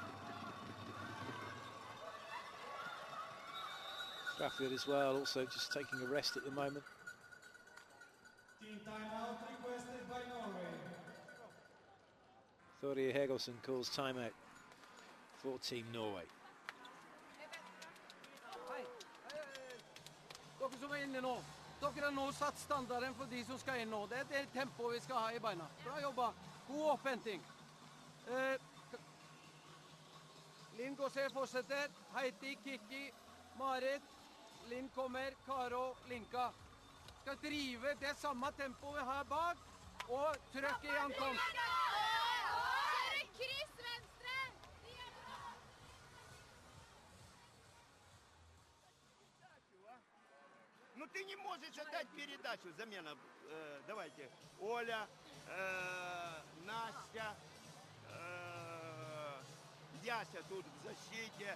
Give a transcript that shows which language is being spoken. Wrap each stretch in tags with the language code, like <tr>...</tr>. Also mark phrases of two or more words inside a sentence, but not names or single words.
<en>Graffield as well, also just taking a rest at the moment. Team timeout requested by Norway. Thorje Hegelsen calls timeout for Team Norway.</en> <no>Hei. Dere som inne nå. Dere har nå satt standarden for de som skal inn nå. Det det tempoet vi skal ha I beina. Bra jobba. God opphenting. Linn Gåsé fortsetter. Heiti, Kikki, Marit. Linn kommer. Karo, Linka. Skal drive det samme tempoet her bak. Og trøkk I ankomst. Kryss venstre!</no> <ru>Ну ты не можешь отдать передачу. Замена. Давайте. Оля, Настя, Яся тут в защите.</ru>